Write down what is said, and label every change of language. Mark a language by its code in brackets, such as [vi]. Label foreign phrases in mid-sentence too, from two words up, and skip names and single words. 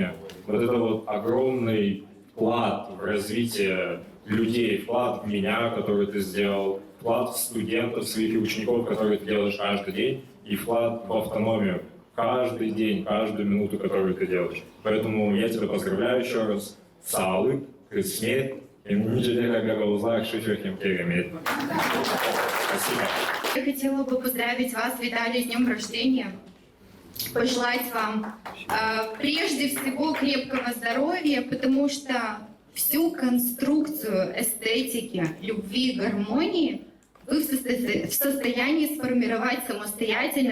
[ru] Вот это вот огромный вклад в развитие людей, вклад в меня, который ты сделал, вклад в студентов, своих и учеников, которые ты делаешь каждый день, и вклад в автономию каждый день, каждую минуту, которую ты делаешь. Поэтому я тебя поздравляю еще раз. [gag] Sağlık, kısmet, niceler Gagavuzlar, şükür керемет. [ru] Спасибо. Я хотела бы поздравить вас, Виталий, с днем рождения. Пожелать вам прежде всего крепкого здоровья, потому что всю конструкцию эстетики, любви, гармонии вы в состоянии сформировать самостоятельно.